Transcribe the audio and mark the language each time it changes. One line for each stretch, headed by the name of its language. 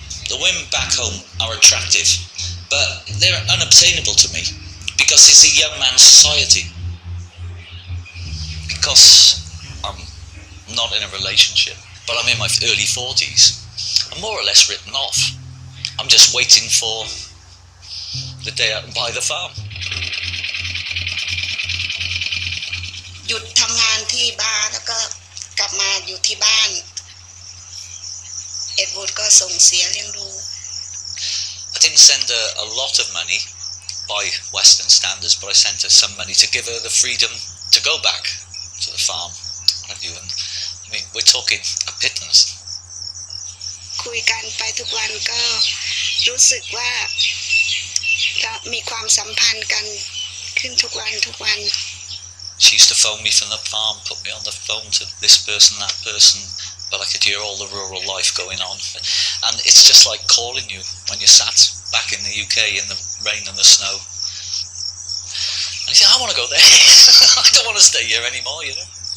English: The women back home are attractive, but they're unobtainable to me, because it's a young man's society. Because I'm not in a relationship, but I'm in my early 40s, I'm more or less written off. I'm just waiting for the day I can buy the farm.
Thai: หยุดทำงานที่บาร์แล้วก็กลับมาอยู่ที่บ้านเอ็ดวูดก็ส่งเสียเลี้ยงดู
English: I didn't send her a lot of money by Western standards, but I sent her some money to give her the freedom to go back to the farm. I mean, we're talking a pittance.
Thai: คุยกันไปทุกวันก็รู้สึกว่าเรามีความสัมพันธ์กันขึ้นทุกวัน
English: She used to phone me from the farm, put me on the phone to this person, that person, but I could hear all the rural life going on. And it's just like calling you when you're sat back in the UK in the rain and the snow. And you say, I want to go there. I don't want to stay here anymore, you know.